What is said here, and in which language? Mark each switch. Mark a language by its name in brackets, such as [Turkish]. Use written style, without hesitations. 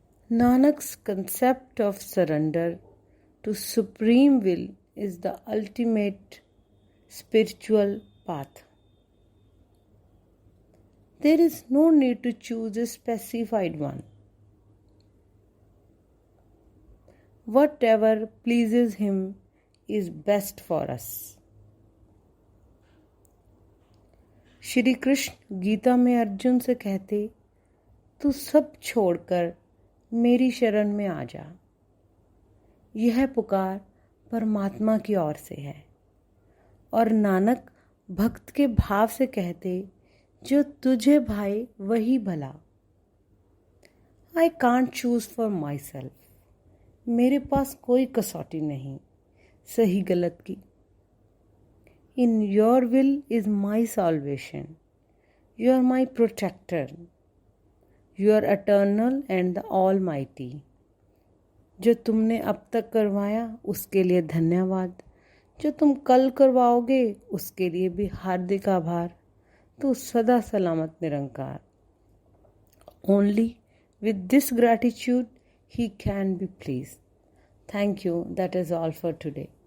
[English] Nanak's concept of surrender to supreme will is the ultimate spiritual path. There is no need to choose a specified one. Whatever pleases him is best for us. [Hindi] Shri Krishna Gita में अर्जुन से कहते, तू सब छोड़कर मेरी शरण में आ जा। यह पुकार परमात्मा की ओर से है। और नानक भक्त के भाव से कहते, जो तुझे भाए वही भला। [English] I can't choose for myself. [Hindi] मेरे पास कोई कसौटी नहीं सही गलत की। [English] In your will is my salvation. You are my protector. You are eternal and the almighty. [Hindi] जो तुमने अब तक करवाया उसके लिए धन्यवाद। जो तुम कल करवाओगे उसके लिए भी हार्दिक आभार। तो सदा सलामत निरंकार। [English] Only with this gratitude he can be pleased. Thank you. That is all for today.